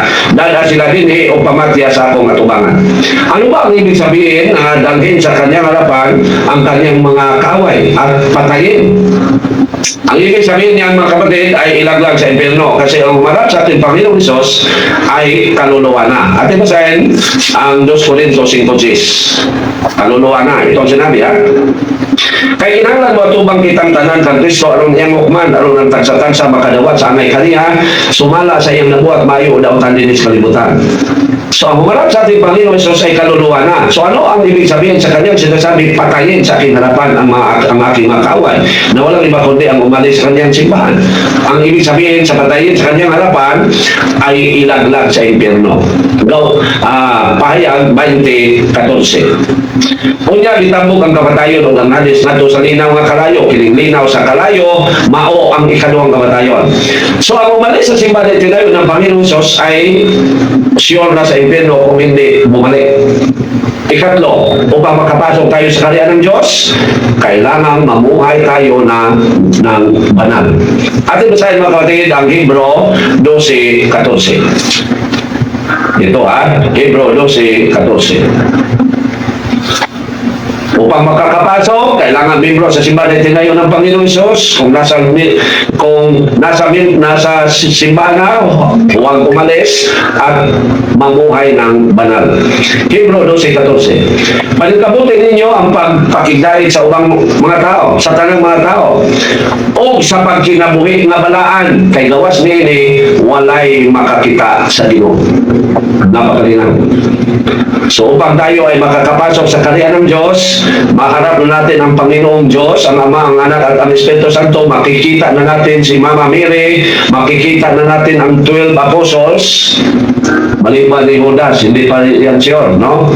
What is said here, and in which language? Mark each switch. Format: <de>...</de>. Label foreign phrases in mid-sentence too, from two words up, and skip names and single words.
<ceb>Dahil sila dinhi o pamatya sa akong atubangan.</ceb> <tl>Ano ba ang ibig sabihin na dalhin sa kanyang harapan ang kanyang mga kaaway at patayin? Ang ibig sabihin niyan mga kapatid ay ilaglag sa impyerno kasi ang umarap sa ating Panginoong Hesus ay kaluluwa na. At basahin ang 2 Corintios 5:10. Kaluluwa na. Ito ang sinabi ha.</tl> <ceb>Kay kinahanglan mo tubang kitang tanan kang Kristo aron iyang hukman aron ang tagsa-tagsa makadawat sa angay kaniya sumala sa iyang nabuhat maayo daw tanin sa kalibutan.</ceb> <tl>So ang humarap sa ating Panginoon Hesus ay kaluluwa na. So ano ang ibig sabihin sa kanyang sinasabi patayin sa aking harapan ang aking mga kaaway na walang iba kundi ang umalis sa kanyang simbahan. Ang ibig sabihin sa patayin sa kanyang harapan ay ilaglag sa impyerno. Pahayag 20:14.</tl> <ceb>Unya bitambok ang kamatayon o ang hadis ngadto sa linaw nga kalayo, kining linaw sa kalayo mao ang ikaduhang kamatayon.</ceb> <tl>So ang umalis sa simbahan na tinayo ng Panginoong Hesus ay</tl> <en>sure na</en> <tl>sa impyerno kung hindi bumalik. Ikatlo, upang makapasok tayo sa kaharian ng Diyos, kailangan mamuhay tayo ng banal. Ating basahin mga kapatid ang Hebro 12:14. Ito Hebro 12:14. Upang makakapasok, kailangan membro sa simbahan na tinayo ng Panginoong Hesus. Nasa simbahan na, huwag umalis at mamuhay ng banal. Hebro 12:14.</tl> <ceb>Panikabutin ninyo ang pagpakigdait sa ubang mga tao, sa tanang mga tao, o sa pagkinabuhi nga balaan, kay gawas niini, walay makakita sa Ginoo.</ceb> <tl>Napakalinaw. So upang tayo ay makakapasok sa kaharian ng Diyos, maharap na natin ang Panginoong Diyos, ang Ama, ang Anak at ang Espiritu Santo, makikita na natin si Mama Mary, makikita na natin ang</tl> <en>12 apostles,</en> <tl>maliban ni Judas, hindi pa yan sure, no?</tl>